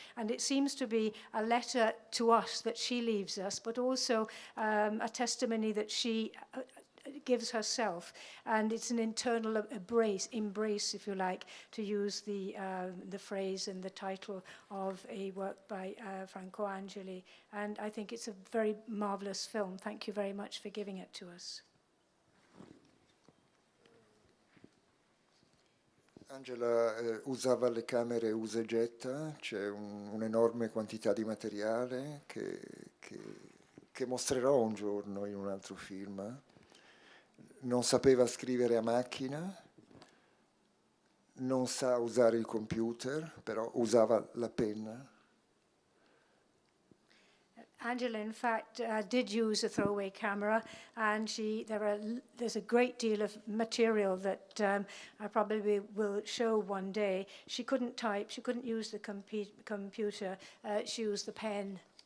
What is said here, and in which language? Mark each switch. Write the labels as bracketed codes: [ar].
[en] And it seems to be a letter to us that she leaves us, but also a testimony that she gives herself, and it's an internal embrace, if you like, to use the phrase and the title of a work by Franco Angeli. And I think it's a very marvelous film. Thank you very much for giving it to us. [it] Angela usava le camere usa e getta, c'è un'enorme quantità di materiale che mostrerò un giorno in un altro film. Non sapeva scrivere a macchina, non sa usare il computer, però usava la penna. [en] Angela, in fact, did use a throwaway camera, and there's a great deal of material that I probably will show one day. She couldn't type, she couldn't use the computer, she used the pen.